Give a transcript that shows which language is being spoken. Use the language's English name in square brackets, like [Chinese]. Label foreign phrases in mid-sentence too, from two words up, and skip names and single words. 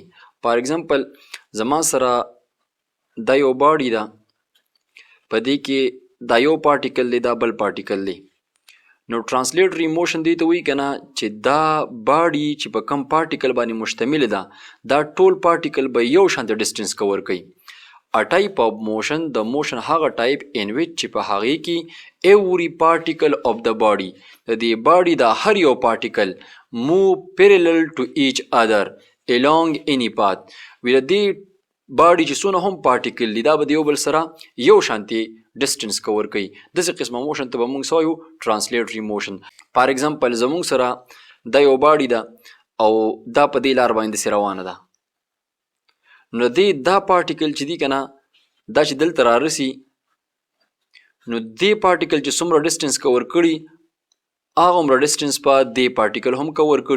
[English] for example [Pashto] زما سره دا یو باډي ده، په دې کې دا یو پارټیکل دی، دا بل پارټیکل دی. نو [English] translatory motion [Pashto] دی ته وایي که نه چې دا باډي چې په کم پارټیکل باندې مشتمل ده دا ټول پارټیکل به یو شانتي [English] distance cover [Pashto] کوي. [English] A type of motion, [Pashto] د موشن هغه ټایپ [English] in which [Pashto] چې په هغې کې [English] every particle of the body، [Pashto] د دې باډي د هر یو پارټیکل [English] move parallel to each other along any path. [Pashto] وی د دې باډي چې څونه هم پارټیکل دي دا به د یو بل سره یو شانتي [English] distance cover [Pashto] کوي. داسې قسمه موشن ته به موږ څه وایو؟ [English] translatory motion. for example [Pashto] زموږ سره دا یو باډي ده او دا په دې لار باندې داسې روانه ده. نو دا پارټیکل چې دی که نه دا چې دلته رارسي نو دې پارټیکل چې څومره [English] distance cover [Pashto] کړي هغه عمره ډسټنس په دې پارټیکل هم کور کړي.